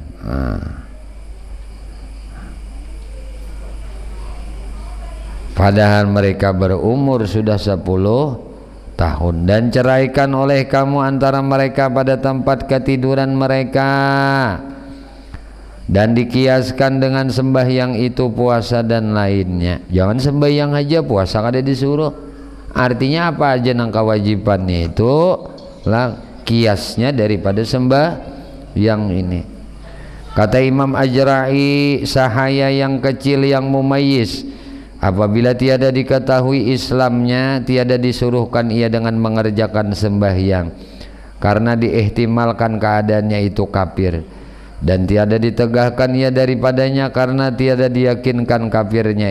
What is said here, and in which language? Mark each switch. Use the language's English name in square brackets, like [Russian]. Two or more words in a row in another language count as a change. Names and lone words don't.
[Malay] Padahal mereka berumur sudah 10 tahun, dan ceraikan oleh kamu antara mereka pada tempat ketiduran mereka, dan dikiaskan dengan sembahyang itu puasa dan lainnya. [Banjar] Jangan sembahyang aja, puasa kada disuruh. Artinya apa aja nang kewajibannya itu lah kiasnya daripada sembahyang ini. [Malay] Kata Imam Ajra'i, sahaya yang kecil yang mumayyiz, apabila tiada diketahui Islamnya, tiada disuruhkan ia dengan mengerjakan sembahyang, karena diihtimalkan keadaannya itu kafir, dan tiada ditegahkan ia daripadanya karena tiada diyakinkan kafirnya.